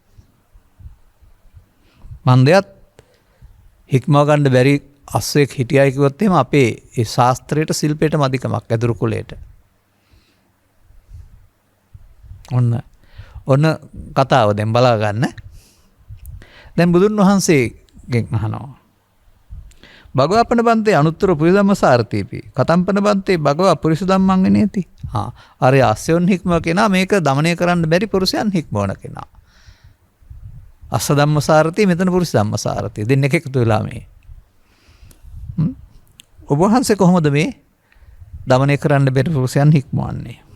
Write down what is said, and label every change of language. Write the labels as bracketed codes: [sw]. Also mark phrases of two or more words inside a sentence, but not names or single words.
[si] මන්දයත් හික්මා ගන්න බැරි අස්සෙක් හිටියයි කිව්වොත් එහෙම අපේ ඒ ශාස්ත්‍රයට ශිල්පයට මදිකමක් ඇදුරු කුලයට. ඔන්න කතාව දැන් බලා ගන්න. දැන් බුදුන් වහන්සේ ගෙන් අහනවා. [pi] භගවප්පන බන්තේ අනුත්තර පුරිස ධම්ම සාරතීපි. කතම්පන බන්තේ භගවා පුරිස ධම්මං විනේති. [si] අර අස්සයන් හික්ම කෙනා මේක දමනය කරන්න බැරි පුරුෂයන් හික්මවන කෙනා. [pi] අස්ස ධම්ම සාරතී [si] මෙතන [pi] පුරිස ධම්ම සාරතී [si] දෙන්නෙක් එකතු වෙලා මේ. ඔබ වහන්සේ කොහොමද මේ දමනය කරන්න බැරි පුරුෂයන් හික්මවන්නේ?